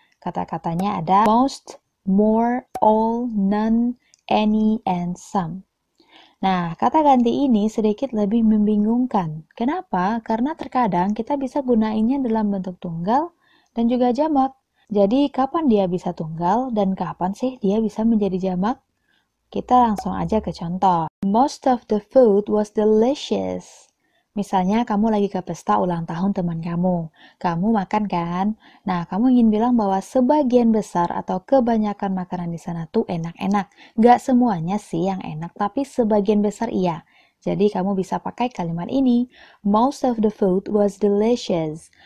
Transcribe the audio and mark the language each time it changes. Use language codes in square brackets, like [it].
[id] Kata-katanya ada most, more, all, none, any, and some. Nah, kata ganti ini sedikit lebih membingungkan. Kenapa? Karena terkadang kita bisa gunainnya dalam bentuk tunggal dan juga jamak. Jadi, kapan dia bisa tunggal dan kapan sih dia bisa menjadi jamak? Kita langsung aja ke contoh. [en] Most of the food was delicious. [id] Misalnya kamu lagi ke pesta ulang tahun teman kamu. Kamu makan kan? Nah, kamu ingin bilang bahwa sebagian besar atau kebanyakan makanan di sana tuh enak-enak. Gak semuanya sih yang enak, tapi sebagian besar iya. Jadi kamu bisa pakai kalimat ini. [en] Most of the food was delicious.